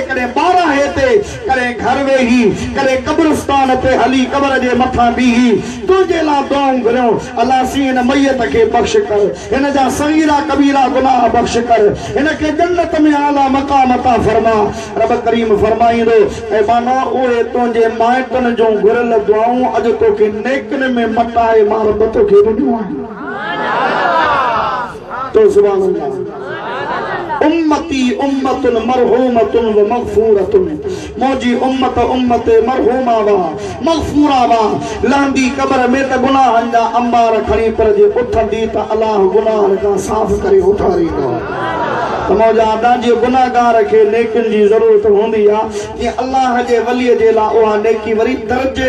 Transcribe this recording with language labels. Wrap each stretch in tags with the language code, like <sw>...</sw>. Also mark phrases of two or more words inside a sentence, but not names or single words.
<sd>कॾहिं 12 ते कॾहिं घर वेही कॾहिं कब्रिस्तान ते हली कब्र जे मथां बीही तुंहिंजे लाइ दुआऊं घुरियूं अल्लाह सी हिन मैयत खे बख़्श कर हिन जा सगीरा कबीरा गुनाह बख़्श कर हिन खे जन्नत में आला मक़ाम अता फरमा रब करीम फरमाईंदो ऐ माना ओए तुंहिंजे माइटनि जो घुरियल दुआऊं अॼु तोखे नेकनि में मटाए मां रब तोखे ॾिनो आहे तो</sd> <ar>سبحان الله أمتي أمة مرحومة و مغفورة</ar> <sd>मौजी उम्मत उम्मत मरहूमा वा मगफूरा वा लहंदी कब्र में त गुनाहनि जा अंबार खणी पर जे उथंदी त अल्लाह गुनाहनि खां साफ़ करे उथारींदो त मौजा अदा जे गुनाहगार खे नेकिन जी ज़रूरत हूंदी आहे कि अल्लाह जे वलीअ जे लाइ उहा नेकी वरी दर्जे</sd>